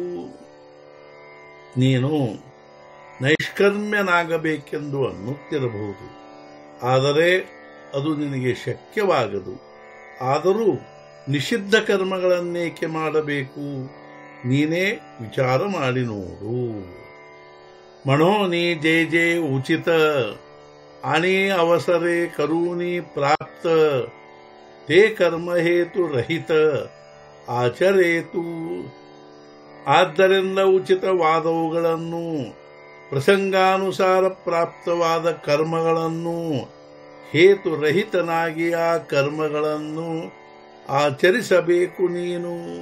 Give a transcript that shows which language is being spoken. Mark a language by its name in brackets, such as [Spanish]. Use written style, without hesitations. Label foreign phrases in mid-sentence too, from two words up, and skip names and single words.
[Kannada] ನೀನು ನೈಷ್ಕರ್ಮ್ಯನಾಗಬೇಕೆಂದು ಅನ್ನುತ್ತಿರಬಹುದು, ಆದರೆ ಅದು ನಿನಗೆ ಶಕ್ಯವಾಗದು। ಆದರೂ ನಿಷಿದ್ಧ ಕರ್ಮಗಳನ್ನೇಕೆ ಮಾಡಬೇಕು, ನೀನೇ ವಿಚಾರ ಮಾಡಿ ನೋಡು। [Marathi] मनोनि जे जे उचित आणि अवसरे करूनि प्राप्त ते कर्म हेतु रहित आचरेतु। [Kannada] ಆದ್ದರಿಂದ ಉಚಿತವಾದವುಗಳನ್ನು, ಪ್ರಸಂಗಾನುಸಾರ ಪ್ರಾಪ್ತವಾದ ಕರ್ಮಗಳನ್ನು, ಹೇತುರಹಿತನಾಗಿ ಆ ಕರ್ಮಗಳನ್ನು ಆಚರಿಸಬೇಕು ನೀನು।